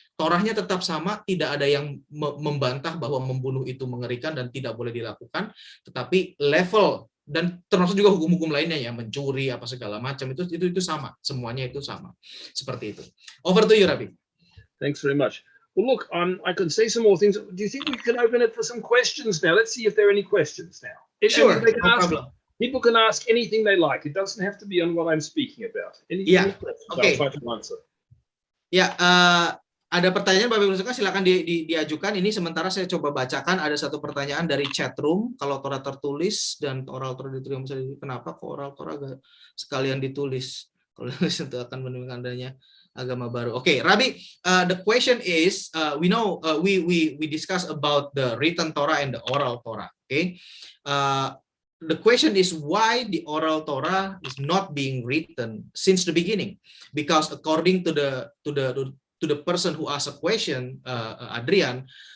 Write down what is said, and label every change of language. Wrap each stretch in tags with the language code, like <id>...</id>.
<id>Torahnya tetap sama, tidak ada yang membantah bahwa membunuh itu mengerikan dan tidak boleh dilakukan, tetapi level dan termasuk juga hukum-hukum lainnya ya, mencuri apa segala macam itu sama, semuanya itu sama. Seperti itu.</id> <en>Over to you, Rabi. Thanks very much. Well, look, I can say some more things. Do you think we can open it for some questions now? Let's see if there are any questions now. Sure, no problem. People can ask anything they like. It doesn't have to be on what I'm speaking about. Any questions? Okay. I'll try to answer.</en> <id>Ya, ada pertanyaan Bapak Ibu sekalian, silakan diajukan. Ini sementara saya coba bacakan. Ada satu pertanyaan dari chat room. Kalau Torah tertulis dan Oral Torah ditulis, kenapa kok Oral Torah sekalian ditulis? Kalau ditulis itu akan menimbulkan adanya agama baru.</id> <en>Okay, Rabbi, the question is, we know we discuss about the written Torah and the Oral Torah. Okay. The question is why the Oral Torah is not being written since the beginning, because according to the person who asked a question, Adrian,</en>